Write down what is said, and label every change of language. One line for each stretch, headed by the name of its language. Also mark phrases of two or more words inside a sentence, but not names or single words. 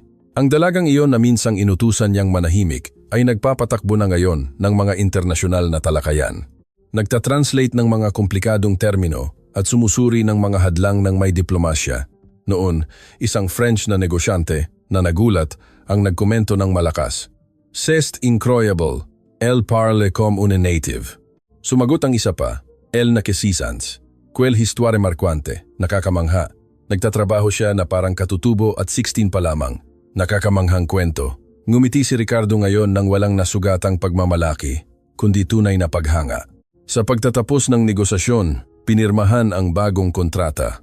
Filipino: Ang dalagang iyon na minsang inutusan niyang manahimik ay nagpapatakbo na ngayon ng mga internasyonal na talakayan. Nagtatranslate ng mga komplikadong termino at sumusuri ng mga hadlang ng may diplomasya. Noon, isang French na negosyante na nagulat ang nagkomento ng malakas.
French: "C'est incroyable, elle parle comme une native."
Filipino: Sumagot ang isa pa,
French: "Elle na kesisans. Quelle histoire marquante."
Filipino: Nakakamangha. Nagtatrabaho siya na parang katutubo at 16 pa lamang. Nakakamanghang kwento. Ngumiti si Ricardo ngayon nang walang nasugatang pagmamalaki, kundi tunay na paghanga. Sa pagtatapos ng negosasyon, pinirmahan ang bagong kontrata.